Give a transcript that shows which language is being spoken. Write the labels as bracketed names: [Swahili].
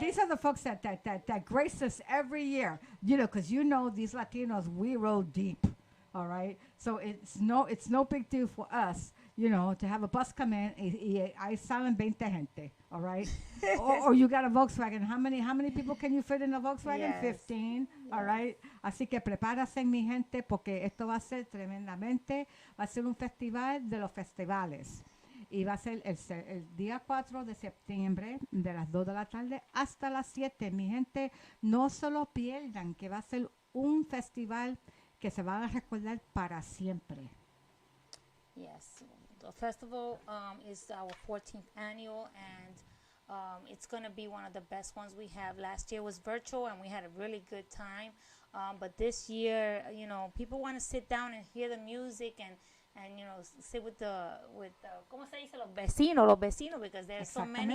[English] These are the folks that grace us every year, because these Latinos, we roll deep, all right. So it's no big deal for us, to have a bus come in [Spanish] y ahí salen 20 gente, [English] all right. or you got a Volkswagen. How many people can you fit in a Volkswagen? Yes. 15, all right. [Spanish] Así que prepárase mi gente porque esto va a ser tremendamente, va a ser un festival de los festivales. Y va a ser el día 4 de septiembre, de las 2 de la tarde hasta las 7. Mi gente, no se lo pierdan, que va a ser un festival que se van a recordar para siempre. [English] Yes, the festival is our 14th annual, and it's going to be one of the best ones we have. Last year was virtual, and we had a really good time. But this year, people want to sit down and hear the music and sit with [Spanish] ¿cómo se dice? Los vecinos, [English] because there's so many